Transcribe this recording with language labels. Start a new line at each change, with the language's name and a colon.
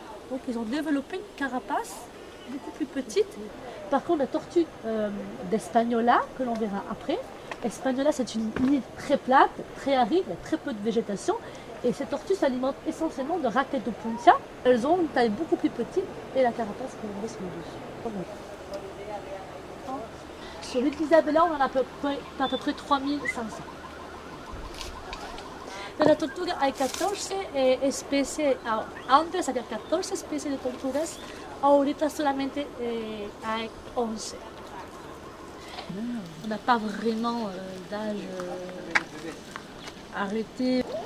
French: Donc ils ont développé une carapace beaucoup plus petite. Par contre, la tortue d'Espagnola, que l'on verra après, Espagnola c'est une île très plate, très aride, il y a très peu de végétation. Et ces tortues s'alimentent essentiellement de raquettes de puntia. Elles ont une taille beaucoup plus petite et la carapace que l'on voit sur le dessus. Sur l'île d'Isabela, on en a à peu près 3500.
Spanish: De la tortuga hay 14 especies, antes había 14 especies de tortugas, ahorita solamente hay 11.
French: On n'a pas vraiment d'âge arrêté.